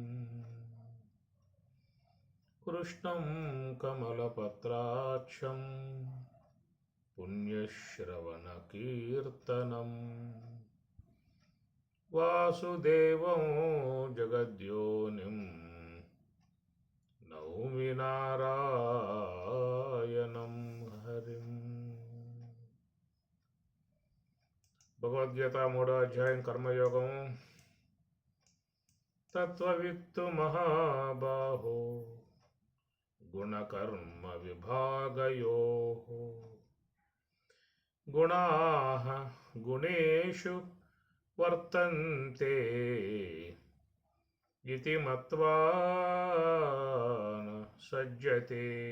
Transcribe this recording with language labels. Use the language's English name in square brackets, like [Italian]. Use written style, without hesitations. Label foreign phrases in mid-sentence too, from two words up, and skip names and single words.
[Sanskrit] कृष्णं कमलपत्राक्षं पुण्यश्रवणकीर्तनम् वासुदेवं जगद्योनिं नौमि नारायणं हरिं. [Telugu] భగవద్గీత 3వ అధ్యాయం కర్మయోగం. [Sanskrit] తత్వవిత్తు మహాబాహో గుణకర్మ విభాగయోః గుణాః గుణేషు వర్తంతే ఇతి మత్వా న సజ్జతే.